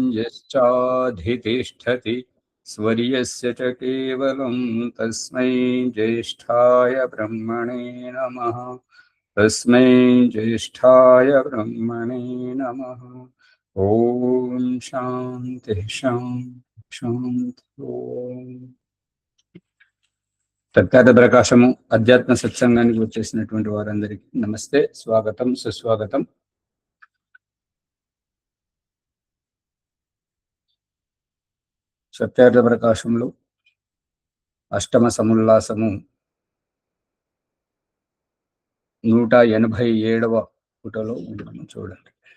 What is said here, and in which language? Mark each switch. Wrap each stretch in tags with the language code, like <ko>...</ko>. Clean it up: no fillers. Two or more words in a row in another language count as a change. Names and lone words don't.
<sa>यश्चाधितिष्ठति स्वर्यस्य च केवलं तस्मै ज्येष्ठाय ब्रह्मणे नमः। तस्मै ज्येष्ठाय ब्रह्मणे नमः। ओम शांति शांति शांति।</sa> <te>ओम సత్యార్థ ప్రకాశము అధ్యాత్మ సత్సంగానికి వచ్చేసినటువంటి వారందరికీ నమస్తే, స్వాగతం, సుస్వాగతం. సత్యార్థ ప్రకాశంలో అష్టమ సముల్లాసము 187వ పుటలో మనం చూడండి.</te>